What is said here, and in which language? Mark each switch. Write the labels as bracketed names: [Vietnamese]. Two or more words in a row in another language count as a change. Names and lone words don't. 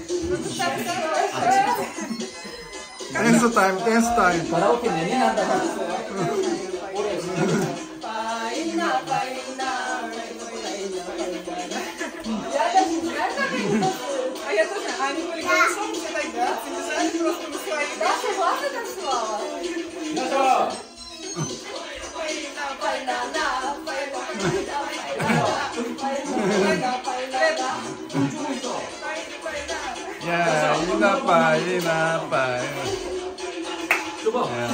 [Korean] 댄스 타임. 가라오케 내내 한다. [Russian] А я тоже. А они были голосом все тогда. Бежали просто на свои. Даша классно танцевала. [Korean] 야, 이나빠. 줘봐.